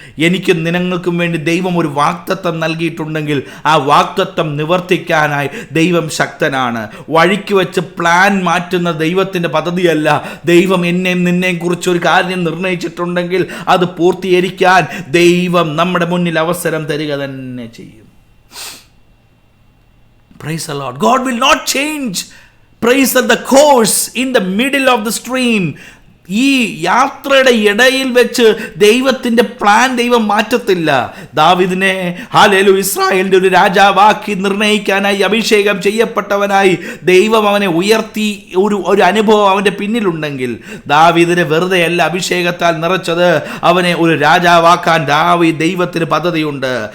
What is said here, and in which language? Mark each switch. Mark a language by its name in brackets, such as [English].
[Malayalam] എനിക്കും നിങ്ങൾക്കും വേണ്ടി ദൈവം ഒരു വാഗ്ദത്തം നൽകിയിട്ടുണ്ടെങ്കിൽ ആ വാഗ്ദത്തം നിവർത്തിക്കാനായി ദൈവം ശക്തനാണ്. വഴിക്ക് വെച്ച് പ്ലാൻ മാറ്റുന്ന ദൈവത്തിൻ്റെ പദ്ധതിയല്ല. ദൈവം എന്നെയും നിന്നെയും കുറിച്ച് ഒരു കാര്യം നിർണയിച്ചിട്ടുണ്ടെങ്കിൽ അത് പൂർത്തീകരിക്കാൻ ദൈവം നമ്മുടെ മുന്നിൽ അവസരം തരിക തന്നെ ചെയ്യും. [English] Praise the Lord. God will not change, praise the course in the middle of the stream. [Malayalam] ഈ യാത്രയുടെ ഇടയിൽ വെച്ച് ദൈവത്തിൻ്റെ പ്ലാൻ ദൈവം മാറ്റത്തില്ല. ദാവീദിനെ ഇസ്രായേലിൻ്റെ ഒരു രാജാവാക്കി നിർണയിക്കാനായി അഭിഷേകം ചെയ്യപ്പെട്ടവനായി ദൈവം അവനെ ഉയർത്തി ഒരു അനുഭവം അവൻ്റെ പിന്നിലുണ്ടെങ്കിൽ ദാവീദിനെ വെറുതെയല്ല അഭിഷേകത്താൽ നിറച്ചത്, അവനെ ഒരു രാജാവാക്കാൻ ദൈവത്തിന് പദ്ധതിയുണ്ട്.